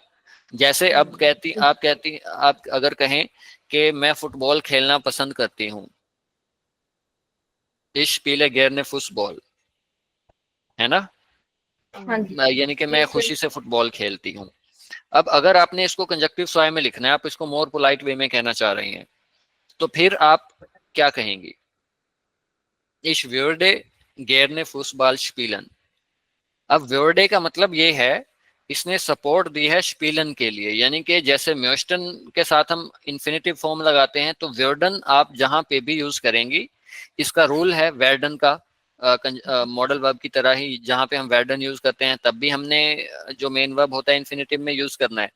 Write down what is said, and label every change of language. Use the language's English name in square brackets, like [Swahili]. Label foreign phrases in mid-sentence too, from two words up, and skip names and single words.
[Hindi] जैसे अब आप अगर कहें कि मैं फुटबॉल खेलना पसंद करती हूँ, [German] Ich spiele gerne Fußball, [Hindi] है ना? हाँ जी यानी कि मैं खुशी से फुटबॉल खेलती हूँ। अब अगर आपने इसको [German] Konjunktiv zwei [Hindi] में लिखना है, आप इसको [English] more polite way [Hindi] में कहना चाह रही हैं, तो फिर आप क्या कहेंगी? [German] Ich würde gerne Fußball spielen। [Hindi] अब वर्डे का मतलब ये है, इसने सपोर्ट दी है स्पीलन के लिए, यानी कि जैसे म्योस्टन के साथ हम [English] infinitive form [Hindi] लगाते हैं, तो वर्डन आप जहां पे भी यूज करेंगी, इसका रूल है वर्डन का, [English] modal verb [Hindi] की तरह ही जहां पे हम वर्डन यूज करते हैं, तब भी हमने जो [English] main verb [Hindi] होता है इन्फिनेटिव में यूज करना है।